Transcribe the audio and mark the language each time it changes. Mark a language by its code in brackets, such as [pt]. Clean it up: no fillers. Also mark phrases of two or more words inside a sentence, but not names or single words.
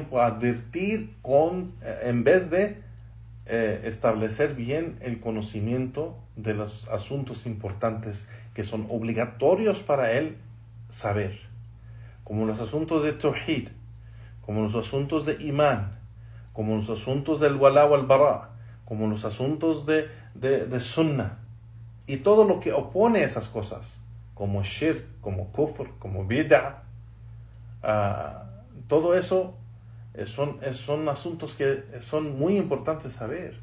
[es] a advertir en vez de establecer bien el conocimiento de los asuntos importantes que son obligatorios para él saber, como los asuntos de tawhid, como los asuntos de imán, como los asuntos del [ar] الولاء والبراء, [es] como los asuntos de sunnah, y todo lo que opone esas cosas, como shirk, como kufr, como bid'ah. Todo eso son asuntos que son muy importantes saber.